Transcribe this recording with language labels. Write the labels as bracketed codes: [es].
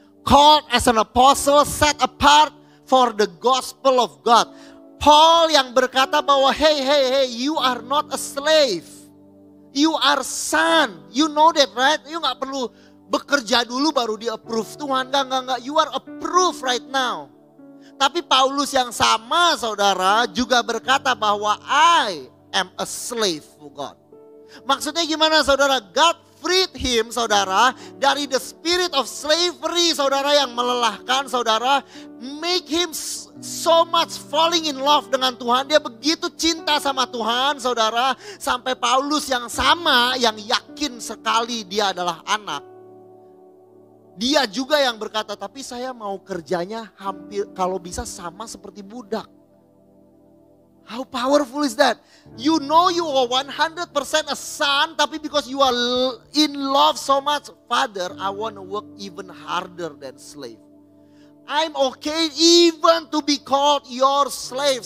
[en] Called as an apostle, set apart for the gospel of God. Paul [id] yang berkata bahwa, [en] hey, you are not a slave. You are son. You know that, right? You [id] gak perlu bekerja dulu baru di approve Tuhan. Enggak. [en] You are approved right now. [id] Tapi Paulus yang sama, saudara, juga berkata bahwa [en] I am a slave for God. [id] Maksudnya gimana, saudara? God freed him, saudara, dari [en] the spirit of slavery, [id] saudara, yang melelahkan, saudara. [en] Make him so much falling in love [id] dengan Tuhan. Dia begitu cinta sama Tuhan, saudara. Sampai Paulus yang sama, yang yakin sekali dia adalah anak. Dia juga yang berkata, tapi saya mau kerjanya hampir kalau bisa sama seperti budak. [en] How powerful is that? You know you are 100% a son, tapi because you are in love so much, Father, I want to work even harder than slave. I'm okay even to be called your slave.